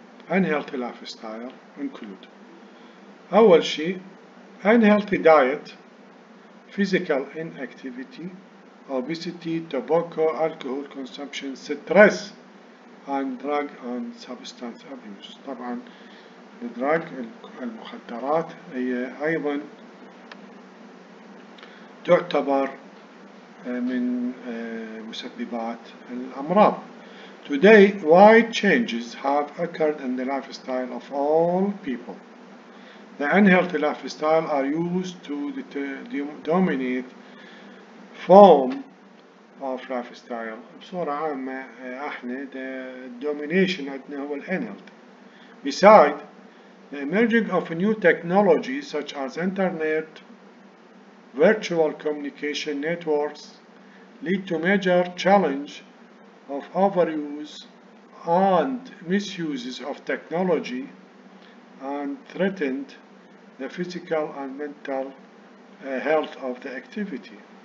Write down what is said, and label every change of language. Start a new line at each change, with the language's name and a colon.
English: unhealthy lifestyle include
Arabic: أول شيء
English: unhealthy diet, physical inactivity, obesity, tobacco, alcohol consumption, stress, and drug and substance abuse.
Arabic: طبعا الدراج المخدرات هي أيضا تعتبر من مسببات الأمراض.
English: Today, wide changes have occurred in the lifestyle of all people. The unhealthy lifestyle are used to dominate form of lifestyle.
Arabic: بصورة عامة احنا domination عندنا هو unhealthy.
English: Besides, the emerging of new technologies such as internet, virtual communication networks lead to major challenge of overuse and misuses of technology and threatened the physical and mental health of the activity.